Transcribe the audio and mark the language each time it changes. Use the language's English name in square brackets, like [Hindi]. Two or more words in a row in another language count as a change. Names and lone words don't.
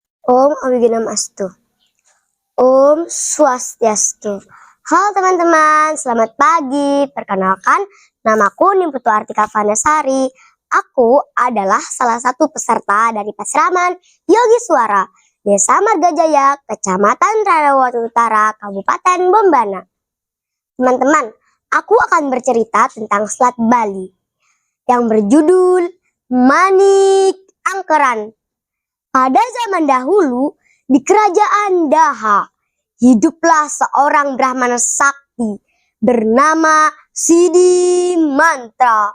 [Sanskrit] Om Awiganamastu. Om Swastiastu. [Indonesian] Halo teman-teman, selamat pagi. Perkenalkan, namaku Nimputu Artika Vanasari. Aku adalah salah satu peserta dari Pasraman Yogi Suara, Desa Margajaya, Kecamatan Rarawati Utara, Kabupaten Bombana. Teman-teman, aku akan bercerita tentang Selat Bali yang berjudul Manik Angkeran. Pada zaman dahulu, di kerajaan Daha, hiduplah seorang Brahmana sakti bernama Sidi Mantra.